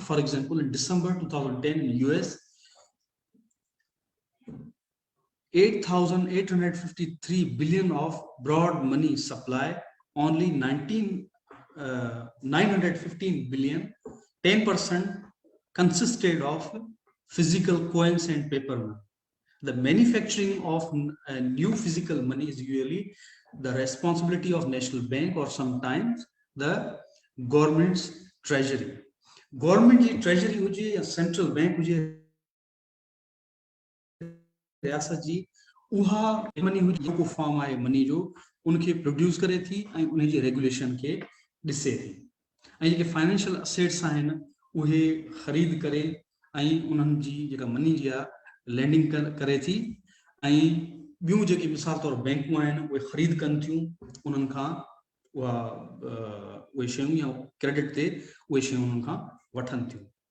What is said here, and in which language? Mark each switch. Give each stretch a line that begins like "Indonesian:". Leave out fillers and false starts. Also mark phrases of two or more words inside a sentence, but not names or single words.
English: For example, in December 2010 in US, 8,853 billion of broad money supply, only 915 billion, 10% consisted of physical coins and paper money. The manufacturing of new physical money is usually the responsibility of national bank or sometimes the government's treasury.
Sindhi: Government की treasury हुजे या
English: central bank
Sindhi: हुजे रियासत जी, उहा मनी हुजे जेको फॉर्म आहे मनी जो उनखे प्रोड्यूस करे थी ऐं उन जी रेगुलेशन खे ॾिसे थी। ऐं जेके
English: financial assets
Sindhi: आहिनि उहे ख़रीद करे ऐं उन्हनि जी जेका मनी जी आहे लैंडिंग करे थी, ऐं ॿियूं जेके मिसाल तौर बैंकूं आहिनि उहे ख़रीद कनि थियूं उन्हनि खां उहे शयूं या क्रेडिट ते उहे शयूं उन्हनि खां वठनि थियूं।